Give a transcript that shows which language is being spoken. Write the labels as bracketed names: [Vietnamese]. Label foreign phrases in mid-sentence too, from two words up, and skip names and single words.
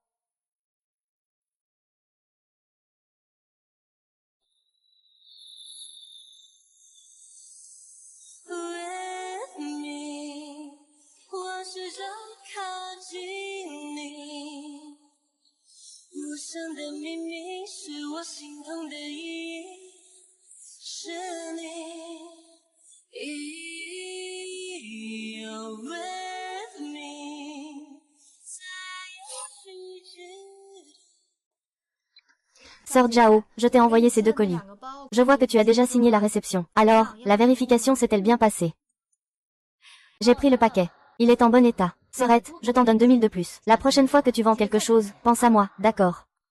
[English] With me， [Chinese] 我试着靠近你，陌生的秘密是我心痛的意义，是你。 [English] You're with me， [Chinese] 在有序之。 [French] Sœur Zhao, je t'ai envoyé ces 2 colis. Je vois que tu as déjà signé la réception. Alors, la vérification s'est-elle bien passée? J'ai pris le paquet. Il est en bon état. Sœurette, je t'en donne 2000 de plus. La prochaine fois que tu vends quelque chose, pense à moi, d'accord?